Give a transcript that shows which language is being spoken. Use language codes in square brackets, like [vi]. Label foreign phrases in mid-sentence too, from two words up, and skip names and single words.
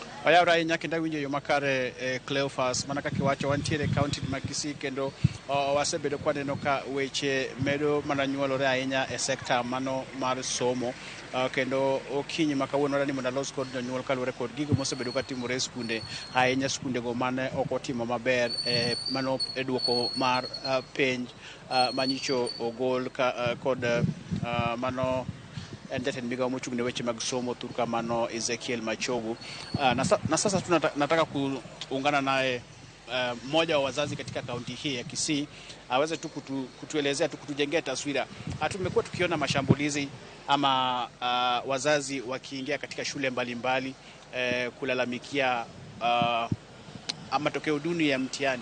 [luo] Ayawra inyaka ndawinjo yo makare Cleophas mana kaka wacho wantiere county ma KISII kendo wasebedo kwaneno ka weche medo mana nyuolore ahinya e sekta mano mar somo kendo okinyi ma kawuono rani mondo alos kod jonyuol kaluwore kod gigo mosebedo ka timore e skunde ahinya skundego mane ok otimo maber mano e duoko mar penj manyicho ogol kod mano en jatend migao mochung' ne weche mag somo Thurka mano Ezekiel Machogu. [sw] Na sasa tunataka kuungana naye mmoja wa wazazi katika kaunti hii ya KISII aweze tu kutuelezea tu kutujengea taswira. Tumekuwa tukiona mashambulizi ama wazazi wakiingia katika shule mbalimbali kulalamikia matokeo duni ya mtihani.